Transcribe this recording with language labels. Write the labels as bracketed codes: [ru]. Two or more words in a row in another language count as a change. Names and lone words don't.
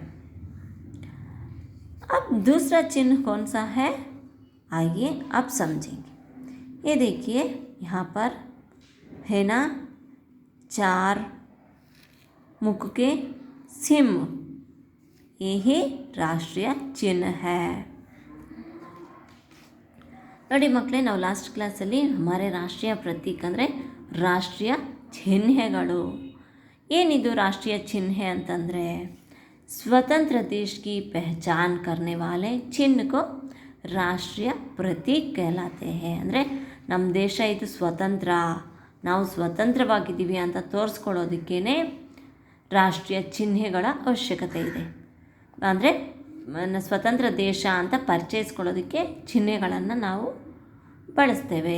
[hi] अब दूसरा चिन्ह कौन सा है? आइए अब समझेंगे। ये देखिए, यहाँ पर है ना 4 मुख के सिंह। यही राष्ट्रीय चिन्ह है। [kn] ನೋಡಿ ಮಕ್ಕಳೇ, ನಾವು ಲಾಸ್ಟ್ ಕ್ಲಾಸಲ್ಲಿ [hi] हमारे राष्ट्रीय प्रतीक [kn] ಅಂದರೆ ರಾಷ್ಟ್ರೀಯ ಚಿಹ್ನೆಗಳು. ಏನಿದು ರಾಷ್ಟ್ರೀಯ ಚಿಹ್ನೆ ಅಂತಂದರೆ [hi] स्वतंत्र देश की पहचान करने वाले चिन्ह को राष्ट्रीय प्रतीक कहलाते हैं. [kn] ಅಂದರೆ ನಮ್ಮ ದೇಶ ಇದು ಸ್ವತಂತ್ರ, ನಾವು ಸ್ವತಂತ್ರವಾಗಿದ್ದೀವಿ ಅಂತ ತೋರಿಸ್ಕೊಳ್ಳೋದಕ್ಕೇ ರಾಷ್ಟ್ರೀಯ ಚಿಹ್ನೆಗಳ ಅವಶ್ಯಕತೆ ಇದೆ. ಅಂದರೆ ಸ್ವತಂತ್ರ ದೇಶ ಅಂತ ಪರಿಚಯಿಸ್ಕೊಳ್ಳೋದಕ್ಕೆ ಚಿಹ್ನೆಗಳನ್ನು ನಾವು ಬಳಸ್ತೇವೆ.